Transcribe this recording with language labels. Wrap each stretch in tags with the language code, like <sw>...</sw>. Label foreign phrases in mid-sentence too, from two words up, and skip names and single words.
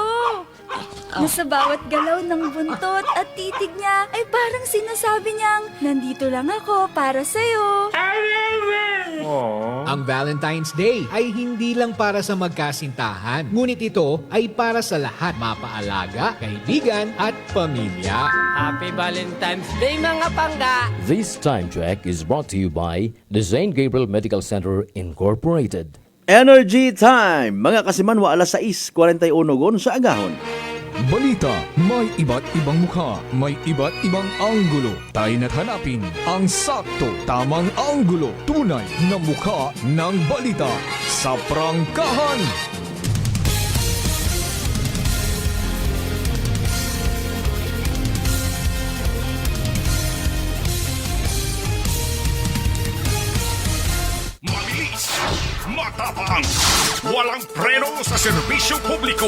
<tl>Nasa bawat galaw ng buntot at titig niya ay parang sinasabi niyang, nandito lang ako para sa'yo. Ang Valentine's Day ay hindi lang para sa magkasintahan, ngunit ito ay para sa lahat, mapaalaga, kaibigan at pamilya.</tl> <en>Happy Valentine's Day</en> <hil>mga pangga!</hil> <en>This time check is brought to you by the St. Gabriel Medical Center Incorporated. Energy Time!</en> <hil>Mga kasimanwa, alas 6:41 gon sa agahon.</hil> <tl>Balita, may iba't ibang mukha, may iba't ibang anggulo. Tayo na't hanapin ang sakto, tamang anggulo, tunay na mukha ng balita sa prangkahan. Matapang, walang preno sa serbisyo publiko.</tl>